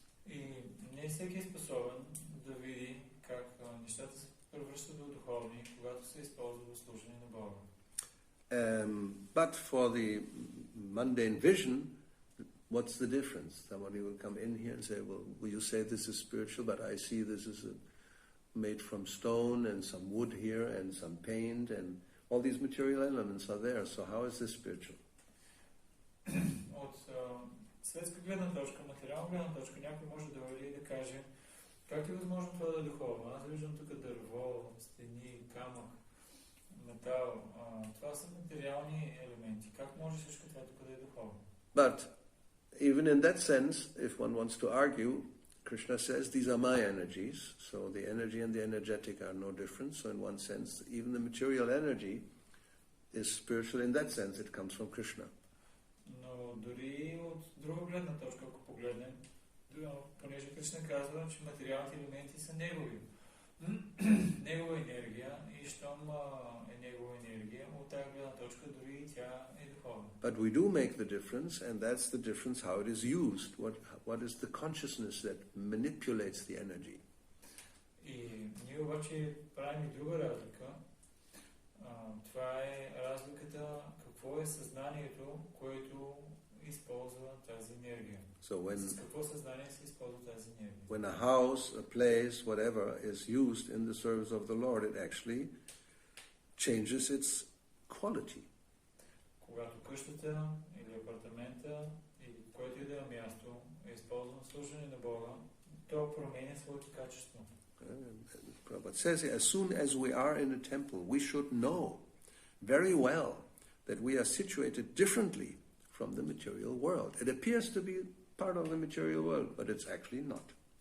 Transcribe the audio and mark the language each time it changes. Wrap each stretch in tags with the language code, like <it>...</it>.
<bg>И не всеки е способен да види как нещата се превръщат в духовни, когато се използва в служение на Бога.</bg> <en>But for the mundane vision, what's the difference? Somebody will come in here and say, well, you say this is spiritual, but I see this is made from stone and some wood here and some paint and all these material elements are there. So how is this spiritual?</en> <bg>От светска гледна точка, материална гледна точка, някой може да дойде и да каже, как е възможно това да е духовно? Аз виждам тук дърво, стени, камък, метал. Това са материални елементи. Как може всичко това да бъде духовно?</bg> <en>But even in that sense, if one wants to argue, Krishna says these are my energies, so the energy and the energetic are no different. So in one sense, even the material energy is spiritual in that sense. It comes from Krishna.</en> <bg>Но дори от друга гледна точка, ако погледнем, понеже Кришна казва, че материалните елементи са негови. Негова енергия и щом е негова енергия, от тази гледна точка дори и тя е духовна.</bg> <en>But we do make the difference, and that's the difference how it is used. What is the consciousness that manipulates the energy?</en> <bg>И ние обаче правим и друга разлика. Това е разликата какво е съзнанието, което използва тази енергия.</bg> <en>So</en> <bg>с какво съзнание се използва тази енергия?</bg> <en>When a house, a place, whatever is used in the service of the Lord, it actually changes its quality.</en> <bg>Когато къщата или апартамента или което и да е място е използвано в служение на Бога, то променя своето качество.</bg> <en>Prabhupada says, as soon as we are in a temple, we should know very well that we are situated differently from the material world. It appears to be part of the material world, but it's actually not.</en>